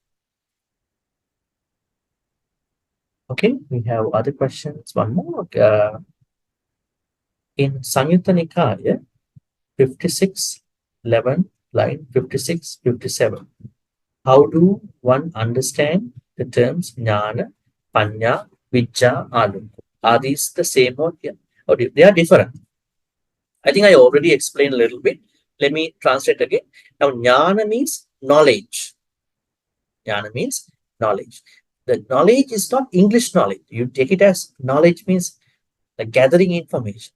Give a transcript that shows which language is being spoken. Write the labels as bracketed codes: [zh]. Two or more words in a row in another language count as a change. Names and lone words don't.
[en] Okay, we have other questions. One more. In Samyutta Nikaya, 56:11, line 56, 57. How do one understand the terms jnana, panya, vijja, alukku? Are these the same or they are different? I think I already explained a little bit. Let me translate again. Now, jnana means knowledge. Jnana means knowledge. The knowledge is not English knowledge. You take it as knowledge means gathering information.